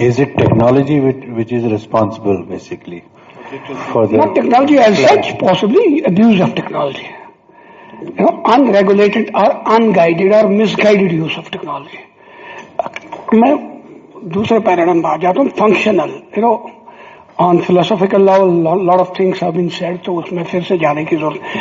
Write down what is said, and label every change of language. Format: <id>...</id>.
<en>Is it technology which is responsible basically for the not technology as such, possibly abuse of technology, unregulated or unguided or misguided use of technology.</en> <hi>मैं दूसरे paradigm आ जाता हूँ, functional.</hi> <en>On philosophical level, lot of things have been said,</en> <hi>तो उसमें फिर से जाने की जरूरत.</hi>